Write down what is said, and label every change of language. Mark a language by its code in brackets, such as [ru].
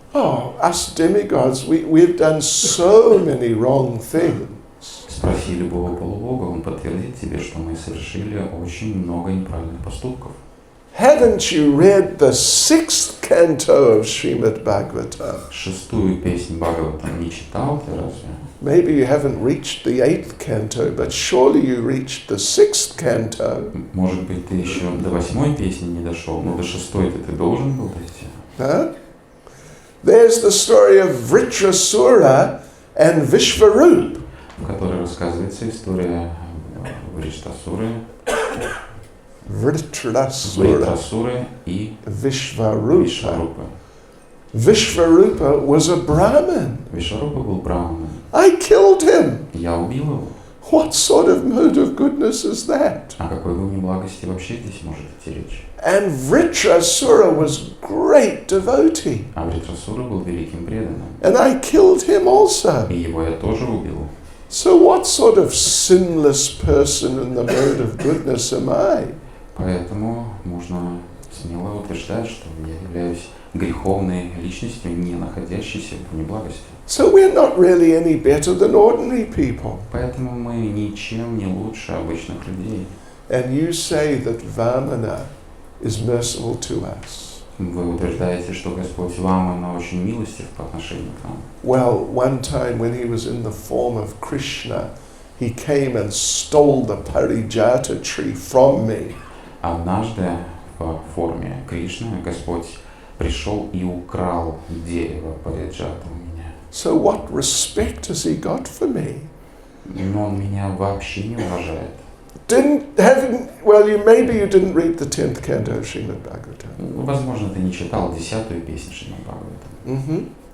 [en] Oh, us demigods, we've done so many wrong things. [ru] Спроси любого полубога, он подтвердит тебе, что мы совершили очень много неправильных поступков. [en] Haven't you read the 6th canto of Srimad Bhagavatam? [ru] 6-ю песнь Бхагаватам не читал ты разве? [en] Maybe you haven't reached the 8th canto, but surely you reached the 6th canto. [ru] Может быть, ты еще до 8-й песни не дошел, но до 6-й ты должен был дойти. Huh? [en] There's the story of Vritrasura and Vishvarup. [ru] В которой рассказывается история Вриштасуры, Вритрасуры и Vishvarupa. [en] Vishvarupa was a Brahmin. [ru] Вишварупа был браманом. [en] I killed him. [ru] Я убил его. [en] What sort of mode of goodness is that? [ru] О какой бы неблагости вообще здесь может идти речь? [en] And Vritrasura was great devotee. [ru] А Вритрасура был великим преданным. [en] And I killed him also. [ru] И его я тоже убил. [en] So what sort of sinless person in the mode of goodness am I? [ru] Поэтому можно смело утверждать, что я являюсь греховной личностью, не находящейся в неблагости. [en] So we're not really any better than ordinary people. [ru] Поэтому мы ничем не лучше обычных людей. [en] And you say that Vamana is merciful to us. [ru] Вы утверждаете, что Господь Вамана очень милостив по отношению к нам. [en] Well, one time when he was in the form of Krishna, he came and stole the Parijata tree from me. [ru] Однажды в форме Кришны Господь пришел и украл дерево Париджата у меня. [en] So what respect has he got for me? [ru] Но он меня вообще не уважает. [en] Maybe you didn't read the 10th canto of Srimad Bhagavatam. [ru] Возможно, ты не читал 10-ю песню Шримад Бхагаватам.